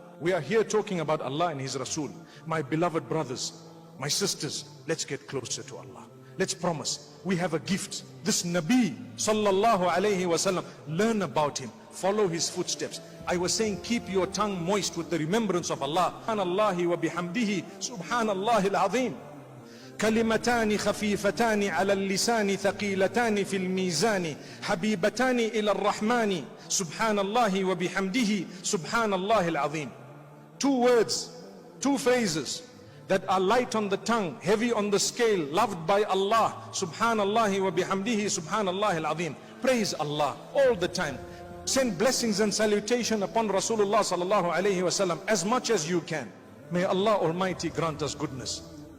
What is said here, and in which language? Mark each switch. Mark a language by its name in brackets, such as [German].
[English] We are here talking about Allah and His Rasul. My beloved brothers, my sisters, let's get closer to Allah. Let's promise. We have a gift. This Nabi sallallahu alayhi wasallam, learn about him, follow his footsteps. I was saying, keep your tongue moist with the remembrance of Allah. [Arabic] Subhanallahi wa bihamdihi, subhanallahi al-azim. كلمتان خفيفتان على اللسان ثقيلتان في الميزان حبيبتان إلى الرحمن سبحان الله وبحمده سبحان الله العظيم. [English] 2 words, 2 phrases that are light on the tongue, heavy on the scale, loved by Allah. [Arabic] Subhanallah wa bihamdihi, subhanallah al-azim. [English] Praise Allah all the time. Send blessings and salutation upon Rasulullah sallallahu alayhi wa sallam as much as you can. May Allah Almighty grant us goodness.